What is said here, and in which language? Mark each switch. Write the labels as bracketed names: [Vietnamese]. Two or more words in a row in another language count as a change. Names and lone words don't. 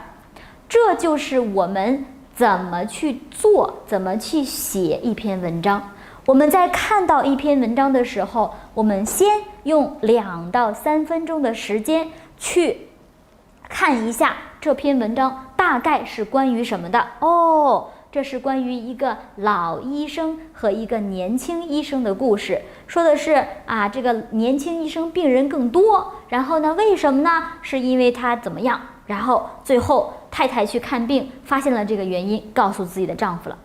[Chinese] 這就是我們怎麼去做，怎麼去寫一篇文章。我們在看到一篇文章的時候，我們先用2到3分鐘的時間去看一下這篇文章大概是關於什麼的。哦，這是關於一個老醫生和一個年輕醫生的故事，說的是這個年輕醫生病人更多，然後呢，為什麼呢？是因為他怎麼樣？然後最後太太去看病，發現了這個原因，告訴自己的丈夫了。